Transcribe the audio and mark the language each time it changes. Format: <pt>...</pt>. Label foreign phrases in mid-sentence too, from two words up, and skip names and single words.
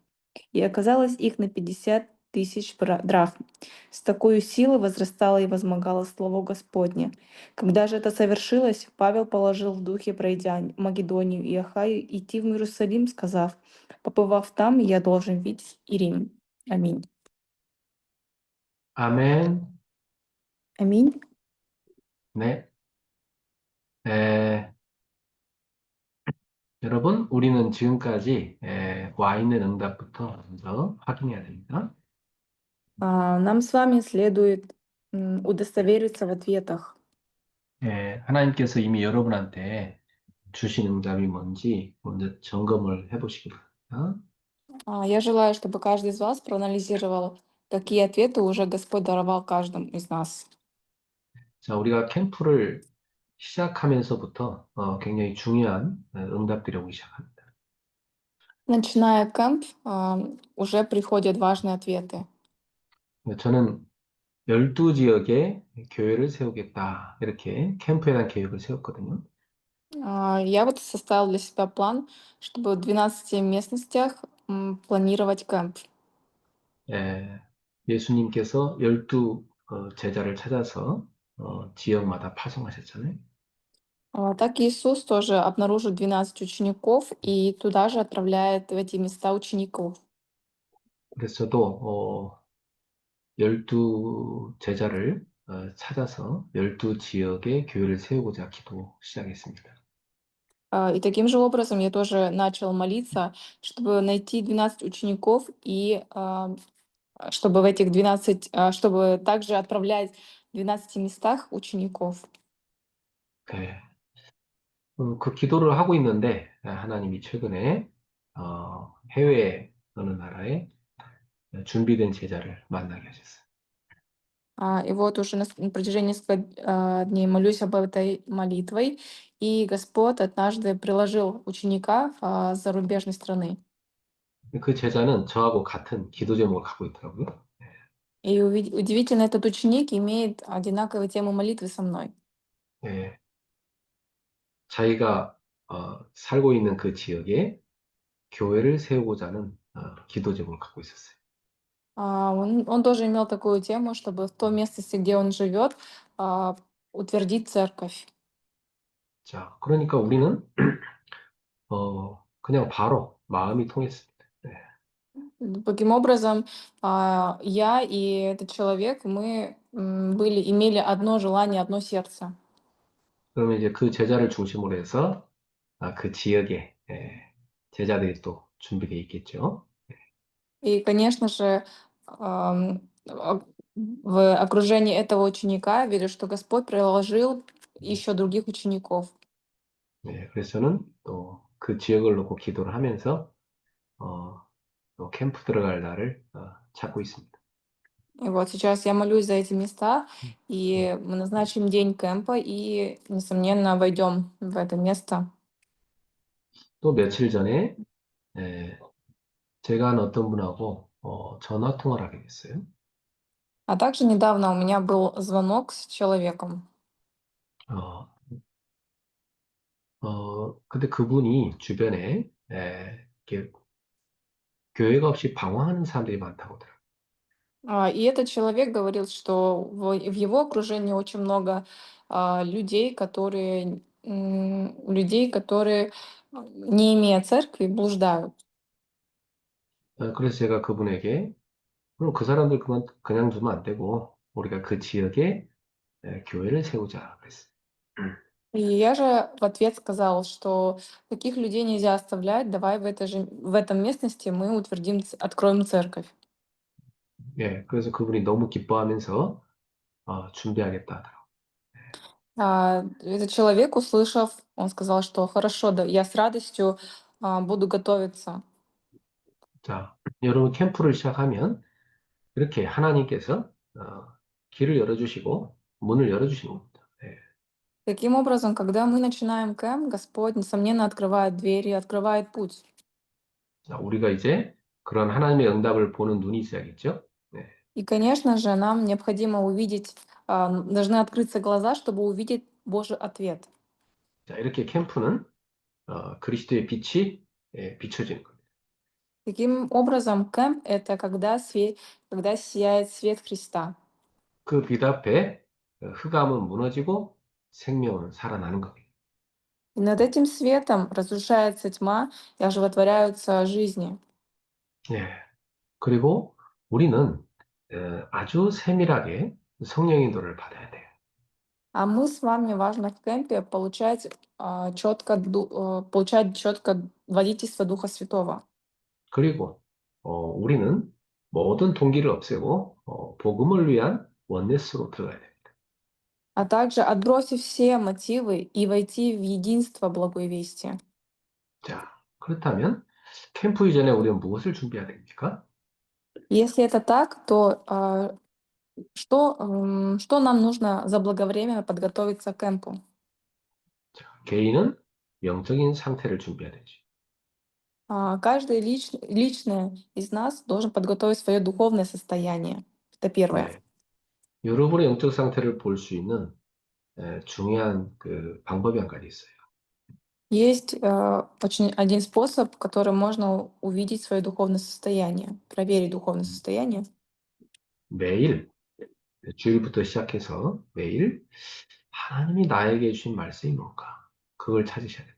<ru>И оказалось их на 50 000 драхм. С такой силой возрастало и возмогало слово Господне. Когда же это совершилось, Павел положил в духе, пройдя Македонию и Ахаю, идти в Иерусалим, сказав: «Побывав там, я должен видеть и Рим». Аминь.</ru> <ko>아멘.</ko> <ru>Аминь.</ru> <ko>네. 여러분, 우리는 지금까지 와 있는 응답부터 먼저 확인해야 됩니다.</ko> <ru>Нам с вами следует удостовериться в ответах.</ru> <ko>하나님께서 이미 여러분한테 주신 응답이 뭔지 먼저 점검을 해보시기 바랍니다.</ko> <ru>Я желаю, чтобы каждый из вас проанализировал, какие ответы уже Господь даровал каждому из нас.</ru> <ko>자, 우리가 캠프를 시작하면서부터 굉장히 중요한 응답들이 오기 시작합니다.</ko> <ru>Начиная кэмп, уже приходят важные ответы.</ru> <ko>저는 12지역에 교회를 세우겠다. 이렇게 캠프에 대한 계획을 세웠거든요.</ko> <ru>Я вот составил для себя план, чтобы в 12 местностях планировать кэмп.</ru> <ko>예, 예수님께서 12 제자를 찾아서 지역마다 파송하셨잖아요.</ko> <ru>Так Иисус тоже обнаружит 12 учеников и туда же отправляет в эти места учеников.</ru> <ko>그래서 저도 12 제자를 찾아서 12 지역에 교회를 세우고자 기도 시작했습니다.</ko> <ru>И таким же образом я тоже начал молиться, чтобы найти 12 учеников и чтобы в этих 12, чтобы также отправлять в 12 местах учеников.</ru> <ko>네, 그 기도를 하고 있는데 하나님이 최근에 해외 어느 나라에 준비된 제자를 만나게 하셨어요.</ko> <ru>И вот уже на протяжении нескольких дней молюсь об этой молитвой, и Господь однажды приложил ученика с зарубежной страны.</ru> <ko>그 제자는 저하고 같은 기도 제목을 갖고 있더라고요.</ko> <ru>И удивительно, этот ученик имеет одинаковые темы молитвы со мной.</ru> <ko>예, 자기가 살고 있는 그 지역에 교회를 세우고자 하는 기도 제목을 갖고 있었어요.</ko> <ru>Он тоже имел такую тему, чтобы в той местности, где он живет, утвердить церковь.</ru> <ko>자, 그러니까 우리는 그냥 바로 마음이 통했습니다. 네.</ko> <ru>Таким образом, я и этот человек, мы имели одно желание, одно сердце.</ru> <ko>그러면 이제 그 제자를 중심으로 해서 그 지역에 제자들이 또 준비되어 있겠죠.</ko> <ru>И, конечно же, в окружении этого ученика верю, что Господь приложил еще других учеников.</ru> <ko>네, 그래서 저는 또 그 지역을 놓고 기도를 하면서 어, 또 캠프 들어갈 날을 찾고 있습니다.</ko> <ru>И вот сейчас я молюсь за эти места,</ru> <ko>네.</ko> <ru>и мы назначим день кемпа, и, несомненно, войдем в это место.</ru> <ko>또 며칠 전에 예, 제가 한 어떤 분하고 전화 통화를 하게 됐어요.</ko> <ru>А также недавно у меня был звонок с человеком.</ru> <ko>어, 근데 그분이 주변에 이렇게 교회가 없이 방황하는 사람들이 많다고 하더라고요.</ko> <ru>И этот человек говорил, что в его окружении очень много людей, которые, не имея церкви, блуждают.</ru> <ko>그래서 제가 그분에게 그럼 그 사람들 그냥 두면 안 되고 우리가 그 지역에 교회를 세우자 그랬어요.</ko> <ru>И я же в ответ сказала, что таких людей нельзя оставлять, давай в этом местности мы откроем церковь.</ru> <ko>예, 그래서 그분이 너무 기뻐하면서 준비하겠다 하더라고요.</ko> <ru>Этот человек, услышав, он сказал, что хорошо, да, я с радостью буду готовиться.</ru> <ko>자, 여러분 캠프를 시작하면 이렇게 하나님께서 길을 열어주시고 문을 열어주시는 겁니다. 예.</ko> <ru>Таким образом, когда мы начинаем кэмп, Господь, несомненно, открывает двери, открывает путь.</ru> <ko>자, 우리가 이제 그런 하나님의 응답을 보는 눈이 있어야겠죠? 네.</ko> <ru>И, конечно же, нам необходимо увидеть, должны открыться глаза, чтобы увидеть Божий ответ.</ru> <ko>자, 이렇게 캠프는 그리스도의 빛이 비춰지는 겁니다.</ko> <ru>Таким образом, кэмп — это когда сияет свет Христа.</ru> <ko>그 빛 앞에 흑암은 무너지고 생명은 살아나는 겁니다.</ko> <ru>И над этим светом разрушается тьма и оживотворяются жизни.</ru> <ko>예. 그리고 우리는 아주 세밀하게 성령의 인도를 받아야 돼요.</ko> <ru>А мы с вами важно в кемпе получать четко водительство Духа Святого.</ru> <ko>그리고 우리는 모든 동기를 없애고 복음을 위한 원네스로 들어가야 돼요.</ko> <ru>А также отбросив все мотивы и войти в единство благой вести.</ru> <ko>자, 그렇다면 캠프 이전에 우리는 무엇을 준비해야 됩니까?</ko> <ru>Если это так, то что нам нужно заблаговременно подготовиться к кемпу?</ru> <ko>자, 개인은 영적인 상태를 준비해야 되지.</ko> <ru>Каждый лично из нас должен подготовить свое духовное состояние. Это первое.</ru> <ko>네. 여러분의 영적 상태를 볼 수 있는 중요한 그 방법이 한 가지 있어요.</ko> <ru>Есть очень один способ, которым можно увидеть свое духовное состояние, проверить духовное состояние.</ru> <ko>매일 주일부터 시작해서 매일 하나님이 나에게 주신 말씀이 뭔가 그걸 찾으셔야 돼요.</ko>